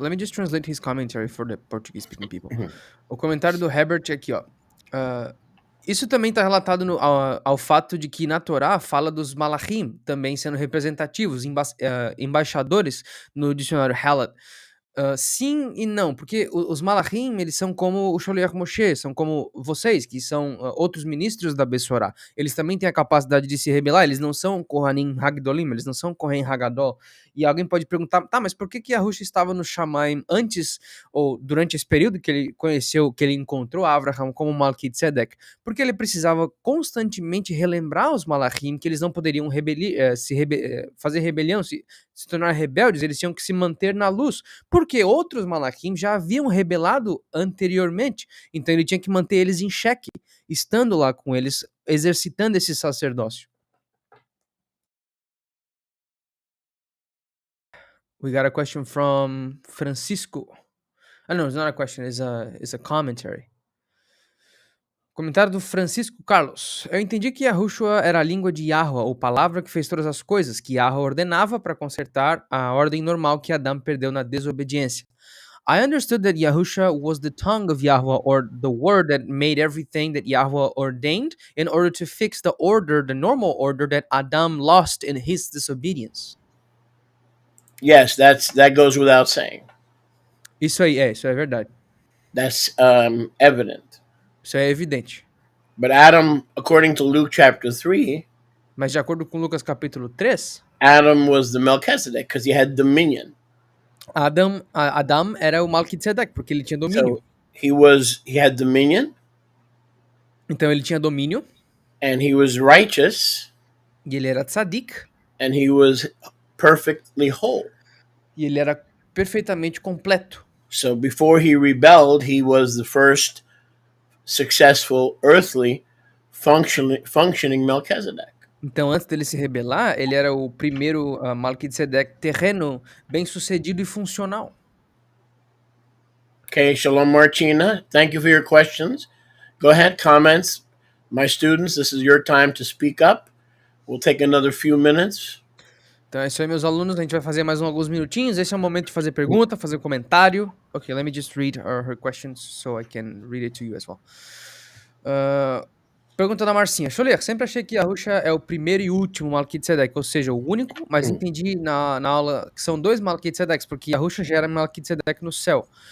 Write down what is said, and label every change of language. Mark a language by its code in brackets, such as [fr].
[en] Let me just translate his commentary for the Portuguese speaking people. [pt] O comentário do Herbert é aqui, ó. Isso também está relatado ao fato de que na Torá fala dos malachim também sendo representativos, embaixadores no dicionário Halad. Sim e não, porque os malachim, eles são como o Sholiach Moshe, são como vocês, que são outros ministros da Bessorá. Eles também têm a capacidade de se rebelar, eles não são Kohanim Hagdolim, eles não são Kohen Hagadol. E alguém pode perguntar, tá, mas por que Yahushua estava no Shamaim antes, ou durante esse período que ele conheceu, que ele encontrou Abraham como Melquisedeque? Porque ele precisava constantemente relembrar os malachim que eles não poderiam fazer rebelião, se tornar rebeldes, eles tinham que se manter na luz, porque outros malachim já haviam rebelado anteriormente, então ele tinha que manter eles em xeque, estando lá com eles, exercitando esse sacerdócio. [en] We got a question from Francisco. No, it's not a question, it's a commentary. [pt] Comentário do Francisco Carlos. Eu entendi que Yahushua era a língua de Yahweh, ou palavra que fez todas as coisas, que Yahweh ordenava para consertar a ordem normal que Adão perdeu na desobediência. [en] I understood that Yahushua was the tongue of Yahweh, or the word that made everything that Yahweh ordained in order to fix the order, the normal order that Adam lost in his disobedience. Yes, that goes without saying. [pt] Isso é verdade. [en] That's evident. [pt] Isso é evidente. [en] But Adam, according to Luke chapter 3, [pt] Mas de acordo com Lucas capítulo 3, [en] Adam was the Melchizedek because he had dominion. [pt] Adam era o Melquisedeque, porque ele tinha domínio. [en] So he had dominion. [pt] Então ele tinha domínio. [en] And he was righteous. [pt] E ele era tzadik. [en] And he was perfectly whole. [pt] E ele era perfeitamente completo. [en] So before he rebelled, he was the first successful earthly functioning Melchizedek. [pt] Então, antes dele se rebelar, ele era o primeiro Melquisedeque terreno, bem-sucedido e funcional. [en] Okay, Shalom Martina. Thank you for your questions. Go ahead, comments. My students, this is your time to speak up. We'll take another few minutes. [pt] Então é isso aí, meus alunos. A gente vai fazer mais alguns minutinhos. Esse é o momento de fazer pergunta, fazer comentário. [en] Okay, let me just read her questions so I can read it to you as well. [pt] Pergunta da Marcinha. Sholiach, sempre achei que Yahushua é o primeiro e último Melquisedeque, ou seja, o único, mas entendi na aula que são dois Melquisedeques, porque Yahushua já era Melquisedeque no céu.